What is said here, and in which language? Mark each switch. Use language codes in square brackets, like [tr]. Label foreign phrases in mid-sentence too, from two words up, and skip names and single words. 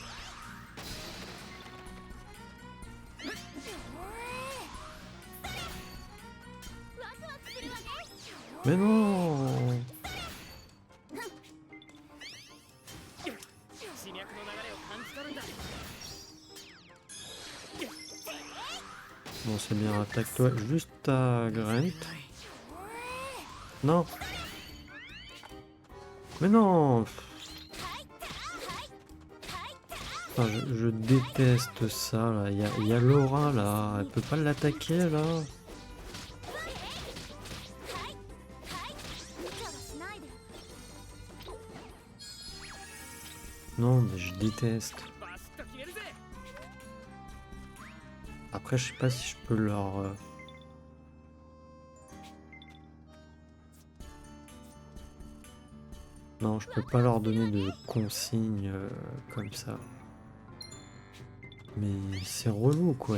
[ja] ワクワクするわね。 [fr] Mais non! [ja] 地脈の流れを感じ取るんだ。 [fr] Bon, c'est bien, attaque-toi juste à Grant. Non! Mais non! Putain, je déteste ça là. Il y a Laura là. Elle peut pas l'attaquer là. [ja] 無茶はしないで。 [fr] Non, mais je déteste. [ja] バシッと決めるぜ。 [fr] Après, je sais pas si je peux leur. Non, je peux pas leur donner de consignes comme ça. Mais c'est relou quoi.